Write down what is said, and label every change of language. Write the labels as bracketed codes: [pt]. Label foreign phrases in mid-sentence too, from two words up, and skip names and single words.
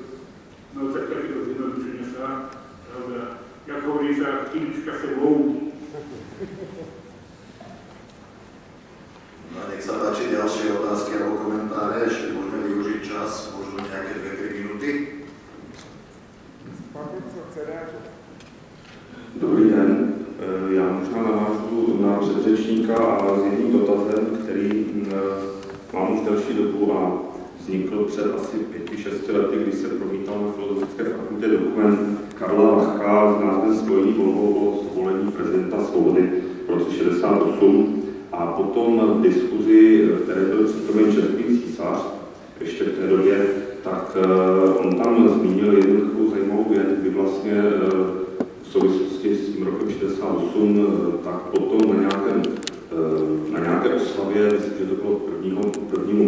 [sk] No tak takéto zjednodušenia sa, pravda, jak hovorí sa, chýlička sebou. No nech sa páči ďalšie otázky alebo komentáre, ešte môžeme využiť čas, možno nejaké 2-3 minúty. [cs] Dobrý den, já možná navážu na předřečníka a s jedním dotazem, který mám už delší dobu a vznikl před asi 5-6 lety, kdy se promítal na Filozofické fakultě dokument Karla Vachka s názvem Spojení volbou o zvolení prezidenta Svobody v roce 68 a potom v diskuzi, které byl přítomen český císař ještě v té době, tak on tam zmínil jednu takovou zajímavou věc, kdy vlastně v souvislosti s tím rokem 68, tak potom na nějaké oslavě, myslím, že to bylo 1.